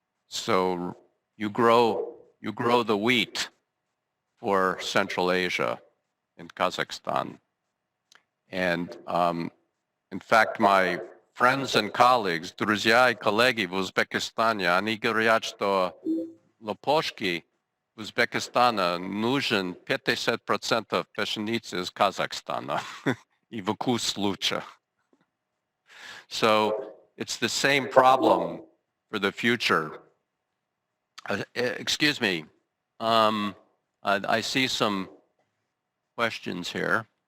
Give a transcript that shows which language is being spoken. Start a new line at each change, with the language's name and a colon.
English: So you grow the wheat for Central Asia in Kazakhstan. And in fact, my friends and colleagues,
Russian: друзья и коллеги в Узбекистане, они говорят, что лопошки Узбекистана нужен 50% пшеницы из Казахстана и вкус лучше.
English: So it's the same problem for the future. Excuse me. I see some questions here.